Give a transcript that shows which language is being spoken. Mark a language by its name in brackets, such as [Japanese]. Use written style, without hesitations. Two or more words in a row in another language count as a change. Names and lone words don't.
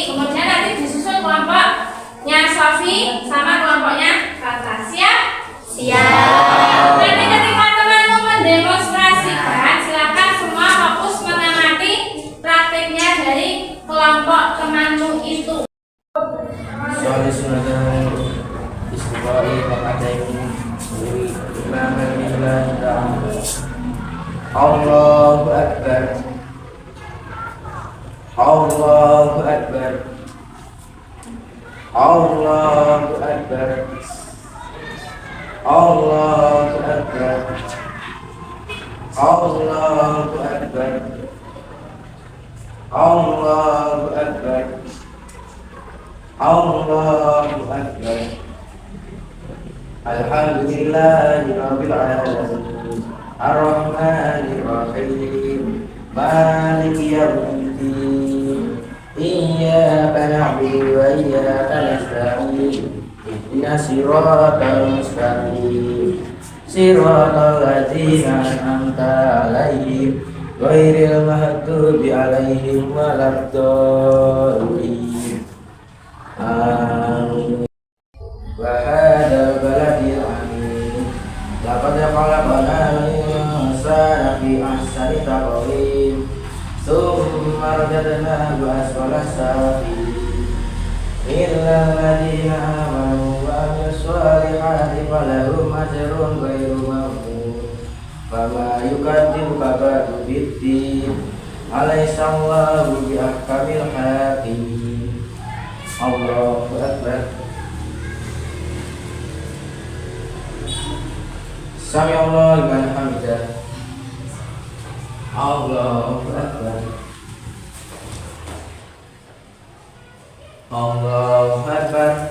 [Indonesian] Kemudian nanti disusul kelompoknya Sofi sama kelompoknya Tata. Siap? Siap. Nanti ketika temanmu mendemonstrasikan, silakan semua fokus mengamati praktiknya dari kelompok temanmu itu. Soal sunatan istiqai pakadai dari imam al-mihlah [Arabic] الله أكبر. الله أكبر. الله أكبر. الله أكبر. الله أكبر الله أكبر. الله أكبر. الحمد لله رب العالمين. الرحمن الرحيم مالك يوم الدين. إياك نعبد وإياك نستعين. اهدنا الصراط المستقيم. صراط الذين أنعمت عليهم غير المغضوب عليهم ولا الضالين. آمين وهذا البلد الأمين. لقد خلقنا الإنسان في أحسن تقويم. ثم رددناه أسفل سافلين. إلا الذين آمنوا وعملوا الصالحات فلهم أجر غير ممنون. فما يكذبك بعد بالدين. أليس الله بأحكم الحاكمين. الله أكبر. سمع الله لمن حمده. الله أكبر الله أكبر.